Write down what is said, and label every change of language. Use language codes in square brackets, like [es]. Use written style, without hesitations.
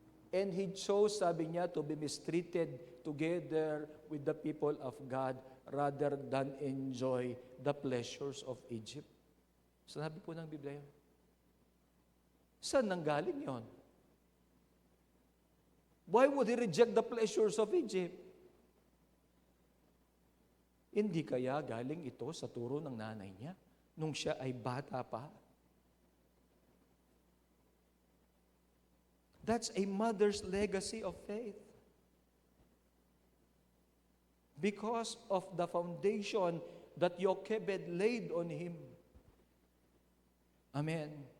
[en] And he chose, [tl] sabi niya, [en] to be mistreated together with the people of God rather than enjoy the pleasures of Egypt. [tl] Sabi po ng Biblia yun. Saan nanggaling yon? [en] Why would he reject the pleasures of Egypt? [tl] Hindi kaya galing ito sa turo ng nanay niya nung siya ay bata pa? [en] That's a mother's legacy of faith. Because of the foundation that Jochebed laid on him. Amen.